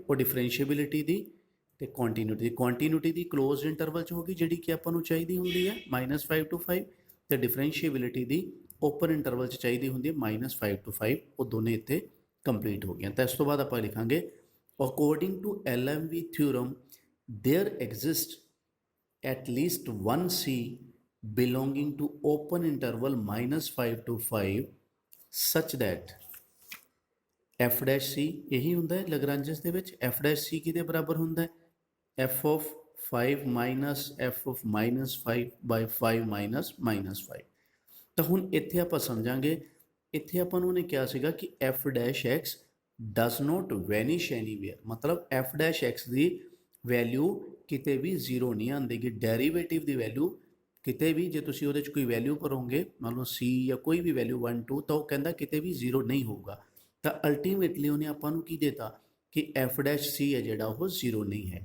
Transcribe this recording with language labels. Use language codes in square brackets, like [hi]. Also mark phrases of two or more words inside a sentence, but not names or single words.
[pa] ਉਹ ਡਿਫਰੈਂਸ਼ੀਏਬਿਲਿਟੀ ਦੀ ਅਤੇ ਕੰਟੀਨਿਊਟੀ ਦੀ [en] closed interval [pa] 'ਚ ਹੋ ਗਈ ਜਿਹੜੀ ਕਿ ਆਪਾਂ ਨੂੰ ਚਾਹੀਦੀ ਹੁੰਦੀ ਹੈ -5 to 5, ਅਤੇ ਡਿਫਰੈਂਸ਼ੀਏਬਿਲਿਟੀ ਦੀ [en] open interval [pa] 'ਚ ਚਾਹੀਦੀ ਹੁੰਦੀ ਹੈ -5 to 5। ਉਹ ਦੋਨੇ ਇੱਥੇ ਕੰਪਲੀਟ ਹੋ ਗਈਆਂ। ਤਾਂ ਇਸ ਤੋਂ ਬਾਅਦ ਆਪਾਂ ਲਿਖਾਂਗੇ [en] according to LMV theorem there exist at least one C belonging to open interval -5 to 5 such that f dash C [pa] यही ਹੁੰਦਾ ਹੈ ਲੈਗਰਾਂਜੀਅਸ ਦੇ ਵਿੱਚ। [en] f dash C [pa] ਕਿਹਦੇ ਬਰਾਬਰ ਹੁੰਦਾ ਹੈ [en] f of 5 minus f of -5 by 5 minus -5। [pa] ਤਾਂ ਹੁਣ ਇੱਥੇ ਆਪਾਂ ਸਮਝਾਂਗੇ, ਇੱਥੇ ਆਪਾਂ ਨੂੰ ਉਹਨੇ ਕਿਹਾ ਸੀਗਾ ਕਿ [en] f dash x does not vanish anywhere, [pa] ਮਤਲਬ [en] f dash x [pa] ਦੀ ਵੈਲਿਊ ਕਿਤੇ ਵੀ ਜ਼ੀਰੋ ਨਹੀਂ ਆਉਂਦੀਗੀ। ਡੈਰੀਵੇਟਿਵ ਦੀ ਵੈਲਿਊ ਕਿਤੇ ਵੀ ਜੇ ਤੁਸੀਂ ਉਹਦੇ 'ਚ ਕੋਈ ਵੈਲਿਊ ਭਰੋਗੇ, ਮੰਨ ਲਓ C ਜਾਂ ਕੋਈ ਵੀ ਵੈਲਿਊ 1 2, ਤਾਂ ਉਹ ਕਹਿੰਦਾ ਕਿਤੇ ਵੀ ਜ਼ੀਰੋ ਨਹੀਂ ਹੋਊਗਾ। ਤਾਂ ਅਲਟੀਮੇਟਲੀ ਉਹਨੇ ਆਪਾਂ ਨੂੰ ਕੀ ਦੇਤਾ ਕਿ [en] f dash C [pa] ਹੈ ਜਿਹੜਾ ਉਹ ਜ਼ੀਰੋ ਨਹੀਂ ਹੈਗਾ।